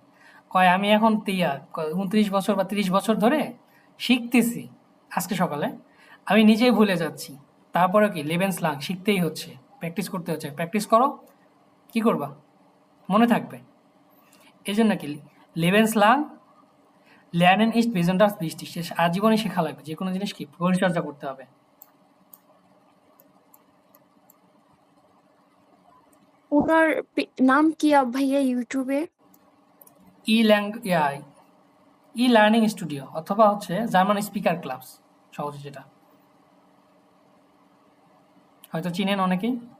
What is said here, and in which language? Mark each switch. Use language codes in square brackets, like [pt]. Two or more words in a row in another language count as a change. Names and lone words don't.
[bn] কয় আমি এখন 29 বছর বা 30 বছর ধরে শিখতেছি, আজকে সকালে আমি নিজেই ভুলে যাচ্ছি, তারপরে কি লেবেন্সলাং শিখতেই হচ্ছে, প্র্যাকটিস করতে হচ্ছে। প্র্যাকটিস করো, কি করবা, মনে থাকবে। এই জন্য কি [de] লেবেন্সলাং lernen ist besonders wichtig, [bn] আজীবনই শেখা লাগবে, যে কোনো জিনিস কি পরিচর্যা করতে হবে। ওনার নাম কি ভাইয়া ইউটিউবে? ই লার্নিং স্টুডিও অথবা হচ্ছে জার্মান স্পিকার ক্লাবস, সহজে যেটা হয়তো চিনেন অনেকেই।